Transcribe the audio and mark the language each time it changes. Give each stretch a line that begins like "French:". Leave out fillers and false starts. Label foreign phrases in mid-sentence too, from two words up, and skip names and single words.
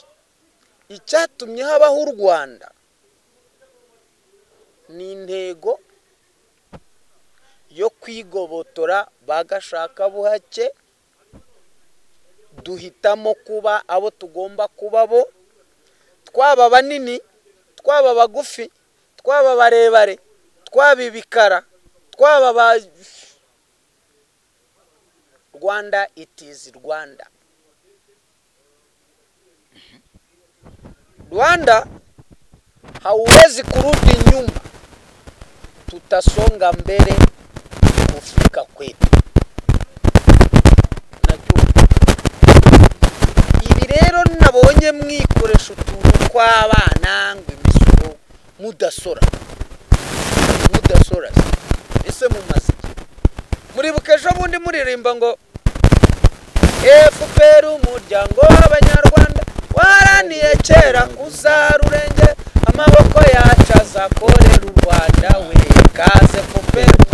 Kinyarwanda: Icyatumye habaho u Rwanda ni intego yo kwigobotora bagashaka buhake, duhitamo kuba abo tugomba kuba bo, twaba banini, twaba bagufi, twaba barebare, twaba ibikara, twaba Rwanda
English: it is Rwanda.
Swahili: Rwanda hauwezi kurudi nyuma, tutasonga mbele kufika kwetu.
Kinyarwanda: Ibi rero nabonye mwikoresha utuntu kw'abana ngo imisoro mudasora ese mumaze muribuka ejo bundi muririmba ngo FPR umuryango w'abanyarwanda waraniye kera uzarurenge, amaboko yacu azakorera u Rwanda we kaze FPR.